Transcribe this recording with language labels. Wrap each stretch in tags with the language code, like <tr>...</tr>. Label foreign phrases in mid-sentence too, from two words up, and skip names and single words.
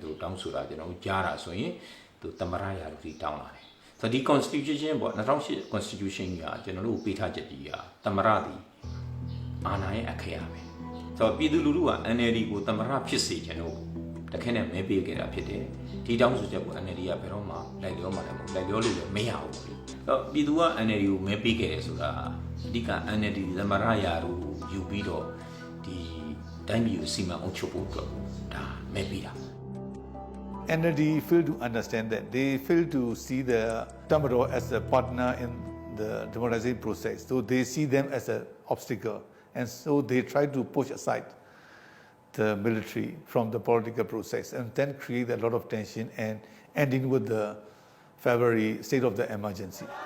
<my>သူတောင်းဆိုတာကျွန်တော်ကြားတာဆိုရင်သူတမရရာလူကြီးတောင်းလာတယ်ဆိုတော့ဒီ constitution ပေါ့2008 constitution ကကျွန်တော်တို့ပေးထားချက်ကြီးကတမရသည်အာဏာရဲ့အခရာပဲဆိုတော့ပြည်သူလူထုက NLD ကိုတမရဖြစ်စေချင်လို့တခဲနဲ့မဲပေးခဲ့တာဖြစ်တယ်ဒီတောင်းဆိုချက်ကို NLD ကဘယ်တော့မှလိုက်လျောမှလည်းမဟုတ်လိုက်လျောလို့လည်းမရဘူးလေဆိုတော့ပြည်သူက NLD ကိုမဲပေးခဲ့တယ်ဆိုတာအဓိက NLD တမရရာတို့ယူပြီးတော့ဒီတိုင်းပြည်ကိုစီမံအုပ်ချုပ်ဖို့အတွက်ဒါမဲပေးတာ</my> <en>NLD fail to understand that they fail to see the Tamaro as a partner in the democratization process so they see them as an obstacle and so they try to push aside the military from the political process and then create a lot of tension and ending with the February state of the emergency.</en>